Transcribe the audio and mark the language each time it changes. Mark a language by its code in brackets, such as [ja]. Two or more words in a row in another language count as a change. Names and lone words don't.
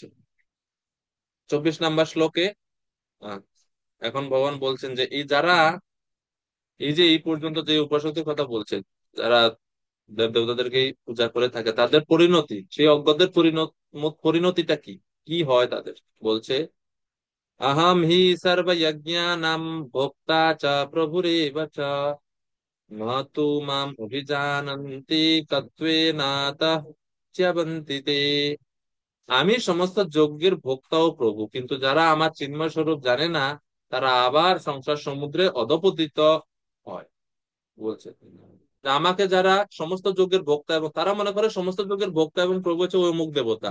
[bn] 24 নম্বর শ্লোকে আহ, এখন ভগবান বলছেন যে এই যে এই পর্যন্ত যে উপাসকের কথা বলছেন, যারা দেব দেবতাদেরকে পূজা করে থাকে, তাদের পরিণতি, সেই অজ্ঞদের পরিণতিটা কি? কি হয় তাদের? [sa] বলছে अहम हि सर्वयज्ञानां भोक्ता च प्रभुरेव च न तु माम् अभिजानन्ति तत्त्वेनातः च्यवन्ति ते। [bn] আমি সমস্ত যজ্ঞের ভোক্তা ও প্রভু, কিন্তু যারা আমার চিন্ময় স্বরূপ জানে না, তারা আবার সংসার সমুদ্রে অধপতিত হয়। বলছে যে আমাকে যারা সমস্ত যজ্ঞের ভোক্তা, এবং তারা মনে করে সমস্ত যজ্ঞের ভোক্তা এবং প্রভু হচ্ছে ওই অমুক দেবতা।